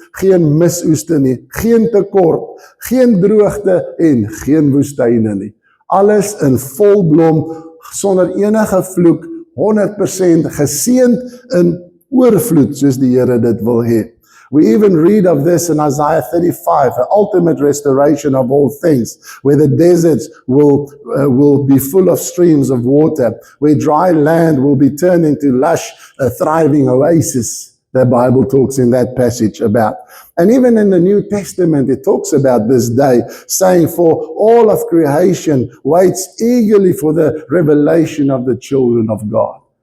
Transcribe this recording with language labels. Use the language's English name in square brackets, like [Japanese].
[Afrikaans] geen misoeste nie, geen tekort, geen droogte en geen woestyne nie. Alles in volblom, sonder enige vloek, 100% geseënd in oorvloed, soos die Here dit wil hê. [English] We even read of this in Isaiah 35, the ultimate restoration of all things, where the deserts will be full of streams of water, where dry land will be turned into lush, thriving oasis. The Bible talks in that passage about. And even in the New Testament, it talks about this day, saying, for all of creation waits eagerly for the revelation of the children of God.